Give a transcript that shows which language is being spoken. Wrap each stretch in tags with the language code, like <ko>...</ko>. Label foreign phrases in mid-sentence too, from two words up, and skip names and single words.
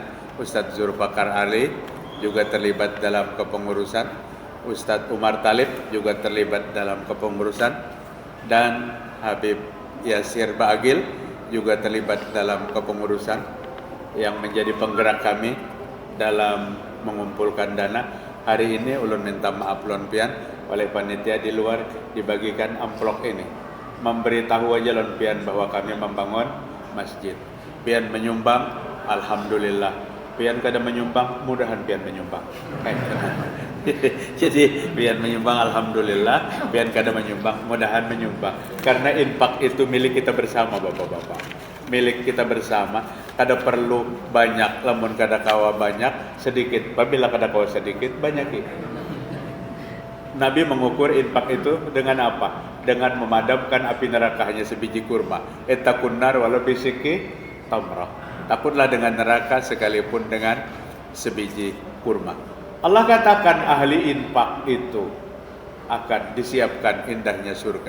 <id>Ustadz Zulfakar Ali juga terlibat dalam kepengurusan, Ustadz Umar Talib juga terlibat dalam kepengurusan, dan Habib Yasir Ba'agil juga terlibat dalam kepengurusan yang menjadi penggerak kami dalam mengumpulkan dana.</id> <bjn>Hari ini ulun minta maaf lon pian oleh panitia di luar dibagikan amplop ini, memberitahu aja lon pian bahwa kami membangun masjid. Pian menyumbang, alhamdulillah. Pian kada menyumbang, mudahan pian menyumbang. Jadi pian menyumbang, alhamdulillah. Pian kada menyumbang, mudahan menyumbang.</bjn> <id>Karena infak itu milik kita bersama, bapak-bapak. Milik kita bersama.</id> <bjn>Kada perlu banyak, lamun kada kawa banyak, sedikit. Apabila kada kawa sedikit, banyak itu.</bjn> <id>Nabi mengukur infak itu dengan apa? Dengan memadamkan api neraka hanya sebiji kurma.</id> <ar>اتقوا النار ولو بشق تمرة.</ar> <id>Takutlah dengan neraka sekalipun dengan sebiji kurma. Allah katakan ahli infak itu akan disiapkan indahnya surga.</id>